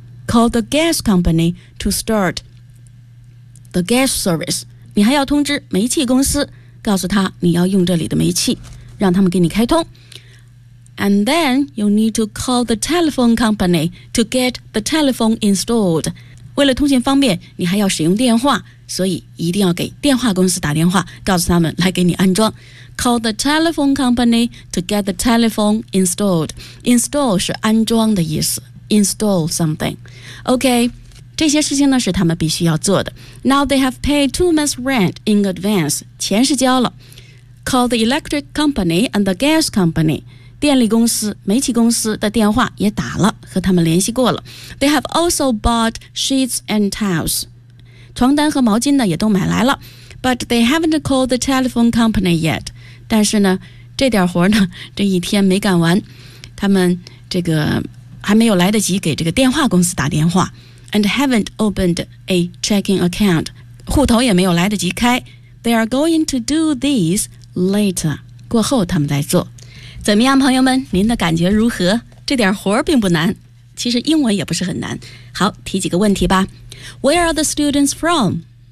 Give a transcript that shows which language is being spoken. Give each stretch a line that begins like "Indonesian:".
English: Call the gas company to start the gas service.
Chinese: 你还要通知煤气公司，告诉他你要用这里的煤气，让他们给你开通。
English: And then you need to call the telephone company to get the telephone installed.
Chinese: 为了通信方便，你还要使用电话，所以一定要给电话公司打电话，告诉他们来给你安装。
English: Call the telephone company to get the telephone installed.
Chinese: Install 是安装的意思。
English: Install something.
Chinese: OK, 这些事情呢是他们必须要做的。
English: Now they have paid 2 months rent in advance.
Chinese: 钱是交了。
English: Call the electric company and the gas company.
Chinese: 电力公司、煤气公司的电话也打了，和他们联系过了。
English: They have also bought sheets and towels.
Chinese: 床单和毛巾呢也都买来了。
English: But they haven't called the telephone company yet.
Chinese: 但是呢，这点活呢，这一天没干完。他们这个还没有来得及给这个电话公司打电话
English: and haven't opened a checking account
Chinese: 户头也没有来得及开
English: they are going to do these later
Chinese: 过后他们再做怎么样朋友们您的感觉如何这点活并不难其实英文也不是很难好提几个问题吧
English: Where are the students from?